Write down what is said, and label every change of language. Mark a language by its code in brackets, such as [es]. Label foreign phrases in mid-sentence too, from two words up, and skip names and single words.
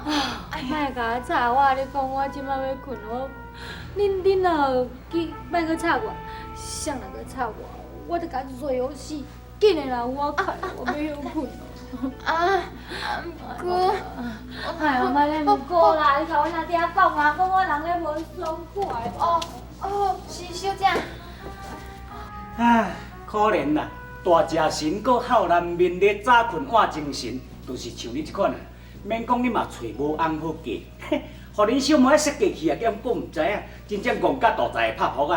[nan] 莫甲我吵我，你讲我即摆要困，恁若去莫阁吵我，谁若阁吵我就甲做好死。紧的啦，我快，我要休困了。毋过，哎呦，莫咧毋过啦，你甲阮阿爹讲啊，讲我人咧无爽快。是小姐。唉，可怜啦，大食神搁浩然面咧，早困晚精神，就是像你即款啊。免讲你嘛找无翁好嫁，互恁小妹设计去啊，叫讲毋知影，真正戆甲大财拍扑啊！